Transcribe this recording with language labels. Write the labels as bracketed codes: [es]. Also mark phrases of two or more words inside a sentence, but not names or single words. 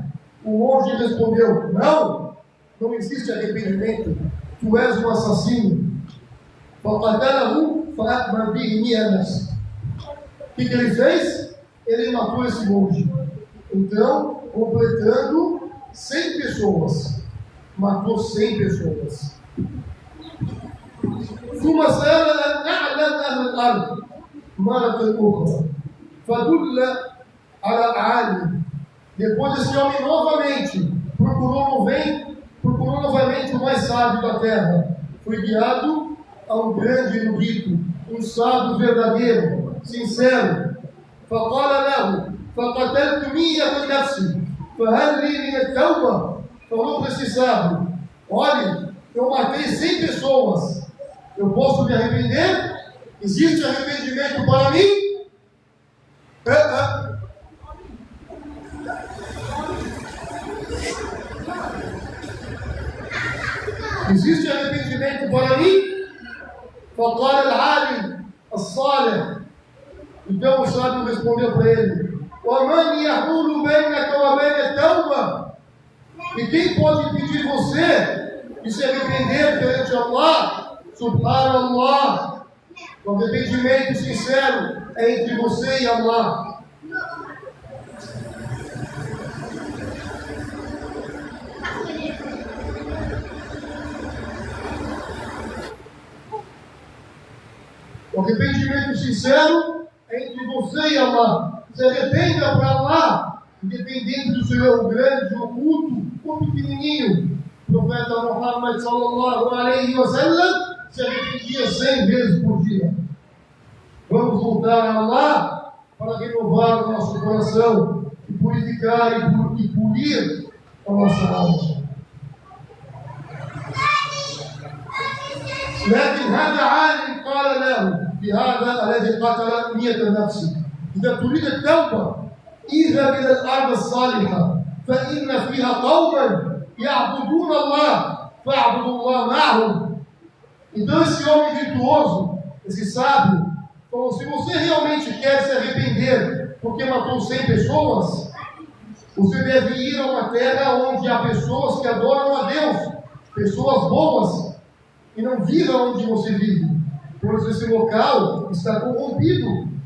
[pt] O monge respondeu: não, não existe arrependimento. Tu és um assassino. [ar] فقتله فأكمل به 100 نفس. [pt] O que ele fez? Ele matou esse monge. Então, completando 100 pessoas. Matou 100 pessoas. [ar] ثم سأل أن أعلم أهل الأرض مرة أخرى فدل على عالم. [pt] Depois esse homem novamente procurou novamente o mais sábio da terra. Foi guiado a um grande erudito, um sábio verdadeiro, sincero. [ar] فقال له فقتلت 100 نفس فهل لي من التوبة. [pt] Falou para esse sábio: olhe, eu matei 100 pessoas. Eu posso me arrepender? Existe arrependimento para mim? Existe arrependimento para mim? [ar] فقال العالم الصالح. [pt] Então o sábio respondeu para ele: [ar] ومن يحول بينك وبين التوبة. [pt] E quem pode impedir você de se arrepender perante Allah? Subhanallah. O arrependimento sincero é entre você e Allah. O arrependimento sincero é entre você e Allah. Se arrependa para Allah, independente do seu grande, oculto ou pequenininho. O profeta Muhammad [ar] صلى الله عليه وسلم [pt] se arrependia 100 vezes por dia. Vamos voltar a Allah para renovar o nosso coração e purificar e polir a nossa alma. [ar] لكن هذا عالم قال له بهذا الذي قتل 100 نفس: إذا تريد التوبة اذهب إلى الأرض الصالحة فإن فيها قوما يعبدون الله فاعبدوا الله معهم. [pt] Então esse homem virtuoso, esse sábio, falou: se você realmente quer se arrepender porque matou 100 pessoas, você deve ir a uma terra onde há pessoas que adoram a Deus, pessoas boas, e não viva onde você vive, pois esse local está corrompido.